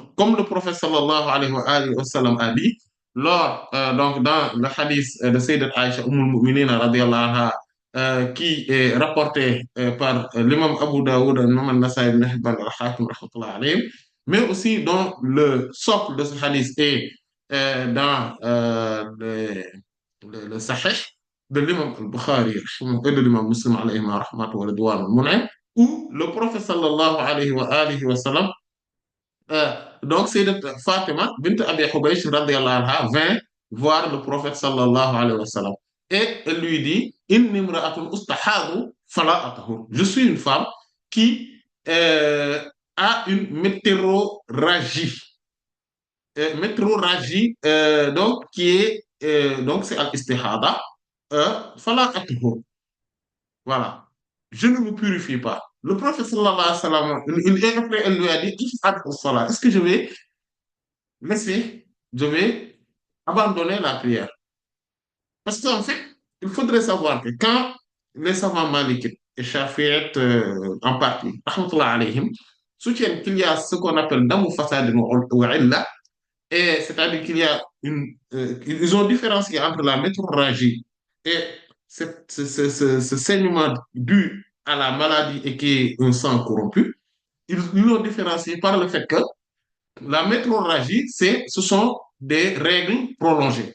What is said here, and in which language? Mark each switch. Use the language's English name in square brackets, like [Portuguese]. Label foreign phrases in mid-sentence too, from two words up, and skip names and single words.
[French] Comme le prophète [Arabic] صلى الله عليه وسلم [French] a dit, donc dans le hadith de Sayyidat Aisha Mu'minina [Arabic] رضي الله عنها, [French] qui est rapporté par l'imam Abu Daoud, l'imam Al-Nasai, al-Hakim, mais aussi dans le socle de ce hadith est dans le Sahih. de l'imam al-Bukhari et de l'imam Muslim [Arabic] عليه رحمة ورضوان [French] mu ne où le prophète sallallahu [Arabic] عليه وآله وسلم donc Sayyidat Fatima bint Abi Hubaysh رضي الله عنها [French] vint voir le prophète [Arabic] صلى الله عليه وسلم [French] et elle lui dit [Arabic] إني امرأة أستحاض فلا أطهر, [French] je suis une femme qui a une météorragie donc qui est donc c'est [Arabic] الاستحاضة فلا أطهر, [French] voilà, je ne me purifie pas. Le prophète [Arabic] صلى الله عليه وسلم [French] après elle lui a dit est-ce que je vais abandonner la prière. Parce qu'en fait, il faudrait savoir que quand les savants malikites et chafiites en partie, [Arabic] رحمة الله عليهم, [French] soutiennent qu'il y a ce qu'on appelle [Arabic] دم فساد وعلة, [French] et c'est-à-dire qu'il y a ils ont différencié entre la métrorragie et ce saignement dû à la maladie et qui est un sang corrompu. Ils l'ont différencié par le fait que la métrorragie, ce sont des règles prolongées.